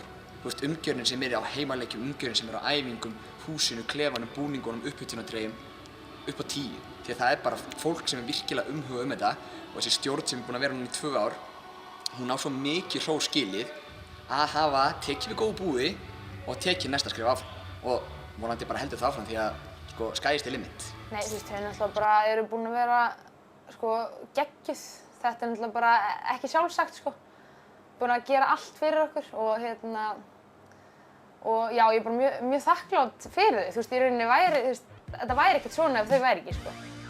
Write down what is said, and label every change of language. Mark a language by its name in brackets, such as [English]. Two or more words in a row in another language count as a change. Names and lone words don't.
[Icelandic] Þú veist, umgjörðin sem á heimaleikjum, umgjörðin sem á æfingum, húsinu, klefanum, búningunum, upphitunatreyjum, upp á 10. Því að það er bara fólk sem virkilega umhuga þetta og þessi stjórn sem búin að vera núna í 2 ár, hún á svo mikið hrós skilið að hafa tekið við góðu búi og tekið næsta skref áfram og vonandi bara heldur það áfram því að sko, [English] sky is the limit. [Icelandic] Nei, þú veist, þau náttúrulega bara eru búin að vera sko, geggjuð. Þetta er náttúrulega bara ekki sjálfsagt sko. Búin að gera allt fyrir okkur og og já, ég er bara mjög þakklátt fyrir þau. Þú veist, í rauninni væri, þú veist, þetta væri ekkert svona ef þau væri ekki sko.